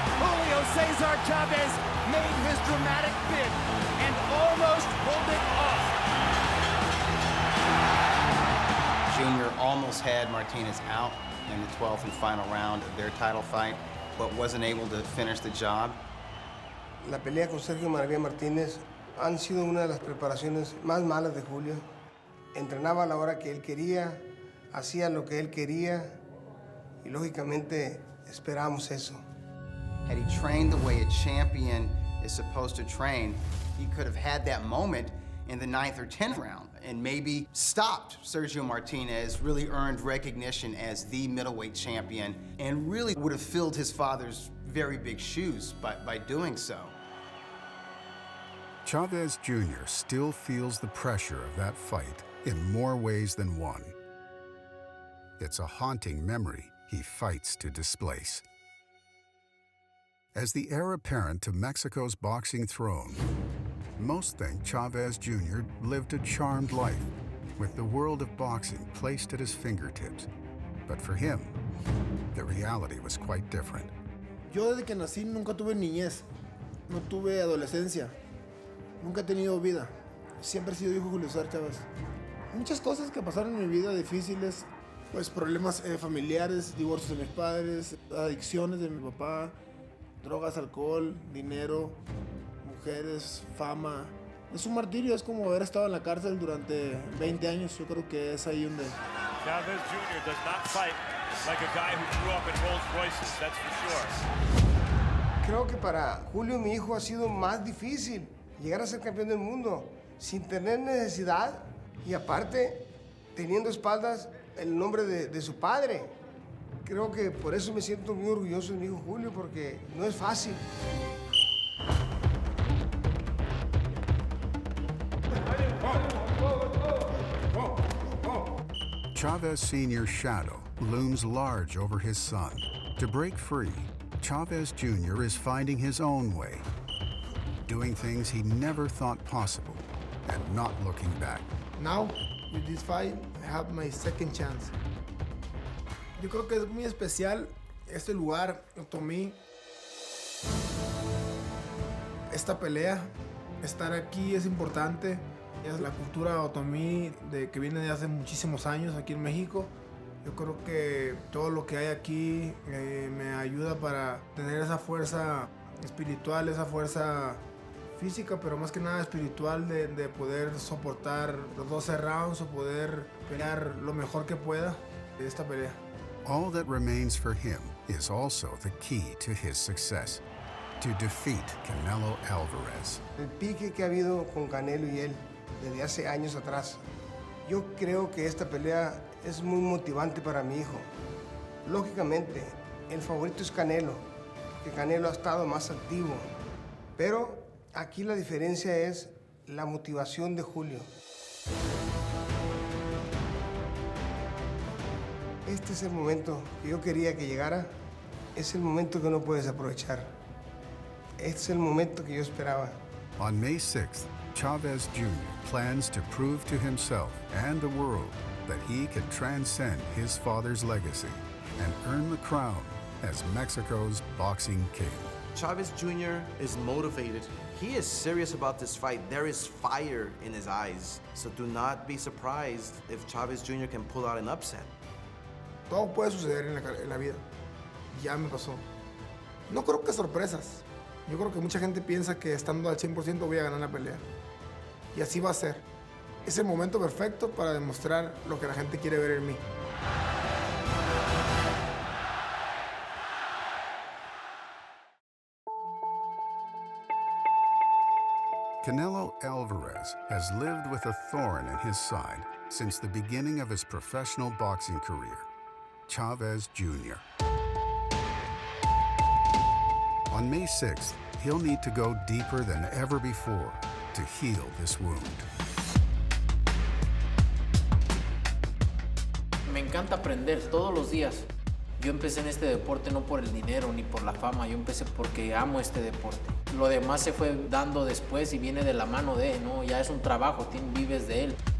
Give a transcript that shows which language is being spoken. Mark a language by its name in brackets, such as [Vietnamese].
[English] Julio Cesar Chavez made his dramatic bid and almost pulled it off. Junior almost had Martinez out in the 12th and final round of their title fight, but wasn't able to finish the job. [Spanish] La pelea con Sergio Maravilla Martínez han sido una de las preparaciones más malas de Julio. Entrenaba a la hora que él quería, hacía lo que él quería y lógicamente esperábamos eso. [English] Had he trained the way a champion is supposed to train, he could have had that moment in the 9th or 10th round and maybe stopped Sergio Martinez, really earned recognition as the middleweight champion, and really would have filled his father's very big shoes by doing so. Chavez Jr. still feels the pressure of that fight in more ways than one. It's a haunting memory he fights to displace. As the heir apparent to Mexico's boxing throne, most think Chavez Jr. lived a charmed life, with the world of boxing placed at his fingertips. But for him, the reality was quite different. [Spanish] Yo desde que nací nunca tuve niñez, no tuve adolescencia, nunca he tenido vida. Siempre he sido hijo de Julio César Chávez. Muchas cosas que pasaron en mi vida difíciles, pues problemas familiares, divorcios de mis padres, adicciones de mi papá, drogas, alcohol, dinero, mujeres, fama. Es un martirio, es como haber estado en la cárcel durante 20 años. Yo creo que es ahí donde... [English] Chavez Jr. does not fight like a guy who grew up in Rolls Royces, that's for sure. [Spanish] Creo que para Julio, mi hijo, ha sido más difícil llegar a ser campeón del mundo sin tener necesidad y aparte teniendo espaldas el nombre de su padre. Creo que por eso me siento muy orgulloso de mi hijo Julio, porque no es fácil. [English] Chavez Sr.'s shadow looms large over his son. To break free, Chavez Jr. is finding his own way, doing things he never thought possible, and not looking back. Now, with this fight, I have my second chance. [Spanish] Yo creo que es muy especial este lugar, Otomí, esta pelea. Estar aquí es importante. Es la cultura otomí que viene de hace muchísimos años aquí en México. Yo creo que todo lo que hay aquí me ayuda para tener esa fuerza espiritual, esa fuerza física, pero más que nada espiritual de poder soportar los 12 rounds o poder pelear lo mejor que pueda de esta pelea. [English] All that remains for him is also the key to his success, to defeat Canelo Alvarez. [Spanish] El pique que ha habido con Canelo y él desde hace años atrás, yo creo que esta pelea es muy motivante para mi hijo. Lógicamente, el favorito es Canelo, que Canelo ha estado más activo, pero aquí la diferencia es la motivación de Julio. Este es el momento que yo quería que llegara es el momento que no puedes aprovechar. Este es el momento que yo esperaba. [English] On May 6th, Chavez Jr. plans to prove to himself and the world that he can transcend his father's legacy and earn the crown as Mexico's boxing king. Chavez Jr. is motivated. He is serious about this fight. There is fire in his eyes. So do not be surprised if Chavez Jr. can pull out an upset. [Spanish] Todo puede suceder en la vida. Ya me pasó. No creo que sorpresas. Yo creo que mucha gente piensa que estando al 100% voy a ganar la pelea. Y así va a ser. Es el momento perfecto para demostrar lo que la gente quiere ver en mí. [English] Canelo Alvarez has lived with a thorn in his side since the beginning of his professional boxing career, Chavez Jr. On May 6th, he'll need to go deeper than ever before to heal this wound. [Spanish] Me encanta aprender todos los días. Yo empecé en este deporte no por el dinero ni por la fama, yo empecé porque amo este deporte. Lo demás se fue dando después y viene de la mano de, ¿no? Ya es un trabajo, vives de él.